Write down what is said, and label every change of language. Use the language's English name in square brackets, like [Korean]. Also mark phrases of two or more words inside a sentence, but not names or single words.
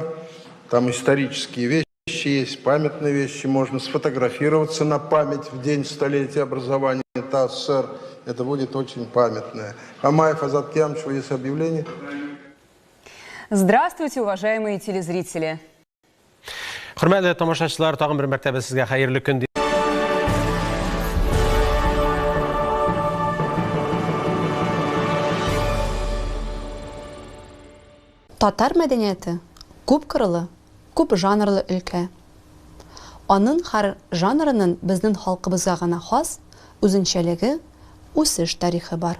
[Russian] Там исторические вещи есть, памятные вещи. Можно сфотографироваться на память в день столетия образования ТАССР. Это будет очень памятное. Амаев Азат Киямович, есть объявление? Здравствуйте, уважаемые телезрители. [Uzbek] Hürmetli tomoshachilar, tag'in bir martaba sizga xayrli kun. [Tatar] Татар мәдәнияте күп кырлы, күп жанрлы өлкә. Аның һәр жанрының безнең халкыбызга гына хас үзенчәлеге, үсеш тарихы бар.